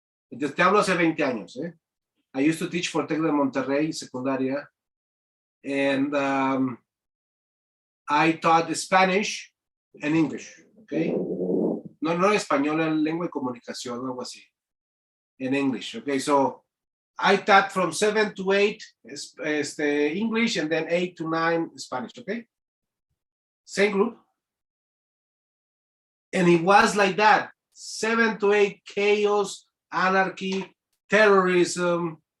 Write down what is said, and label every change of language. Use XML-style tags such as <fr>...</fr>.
<es>Te hablo hace 20 años, eh?</es> <en>I used to teach for Tec de Monterrey, secundaria, and I taught Spanish and English, okay?</en> <es>No español, lengua y comunicación, algo así,</es> <en>in English, okay? So I taught from 7 to 8 English, and then 8 to 9 Spanish, okay? Same group. And it was like that, 7 to 8, chaos, anarchy, terrorism.</en>